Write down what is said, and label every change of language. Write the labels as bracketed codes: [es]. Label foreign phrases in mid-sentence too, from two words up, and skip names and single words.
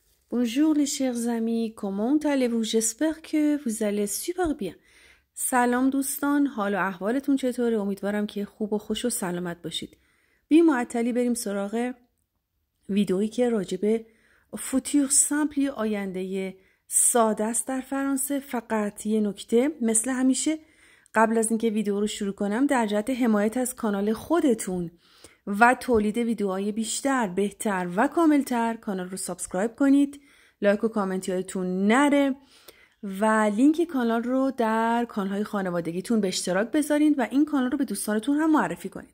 [fr] Bonjour les chers amis, comment allez-vous? J'espère que vous allez super bien. [fa] سلام دوستان، حال و احوالتون چطوره؟ امیدوارم که خوب و خوش و سلامت باشید. بی معطلی بریم سراغ ویدئویی که راجبه [fr] futur simple [fa] آینده ساده است در فرانسه. فقط یه نکته، مثل همیشه قبل از اینکه ویدئو رو شروع کنم در جهت حمایت از کانال خودتون و تولید ویدیوهای بیشتر، بهتر و کاملتر کانال رو سابسکرایب کنید، لایک و کامنت یادتون نره و لینک کانال رو در کانال‌های خانوادگیتون به اشتراک بذارید و این کانال رو به دوستانتون هم معرفی کنید.